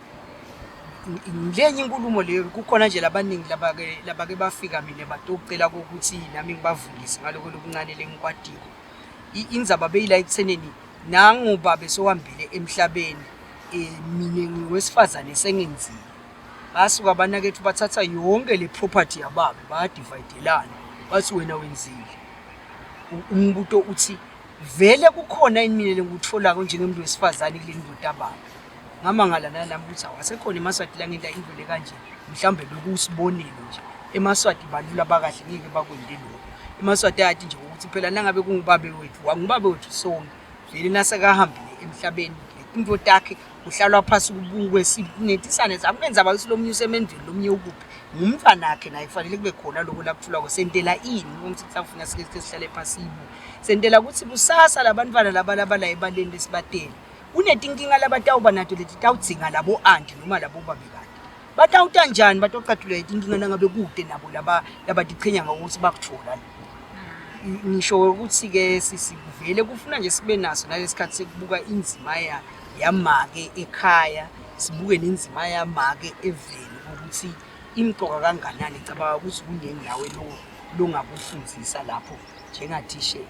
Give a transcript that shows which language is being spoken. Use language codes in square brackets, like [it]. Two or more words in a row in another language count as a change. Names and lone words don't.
[ss] ngenye inkulumo leyo kukhona nje labaningi labake bafika mina batocela ukuthi nami ngibavulise ngaloko lokuncane lengikwatiko indzaba beyila ekutheneni nangoba besohambile emhlabeni mina ngiwesifazane sengenzile basuka abanakethu bathatha yonke le property yababe bayadividelana bathi wena wenzile umbuto uthi vele kukhona imini lenguthola njengomuntu wesifazane kule ndoda yababe ngamangala nalami ukuthi awasekhona eMaswati la ngenta into le kanje mhlambe bekusibonile nje eMaswati balula bakahle ngeke bakwende lokho eMaswati ayathi nje ukuthi phela nangabe kungubabe wethu wangubabe wethu sonke vele nasekahambile emhlabeni into takhe uhlalwa phansi kubukwe sinetisane zakumenza abasilomnyuse emendweni lomnye ukuphi ngumfana wakhe naye kufanele kube khona lokho lakuthula kwesentela ini ukuthi kusafuna sike sihlale phansi ibu sentela ukuthi busasa labantwana labalabala ebaleni lesibatele unetinkinga labatawuba nato leti tawudzinga labo anti noma labo babekade batawuta njani batoqathula itinkinga nangabe kude nabo labatiqhenya ngokuthi bakuthola ngisho ukuthi ke sisivele kufuna nje sibe naso nalesikhathi sekubuka inzima yamake ekhaya sibuke nenzima yamake eveni ukuthi imqoka kanganani cabanga ukuthi kunendawo longakufundzisa lapho njengathishela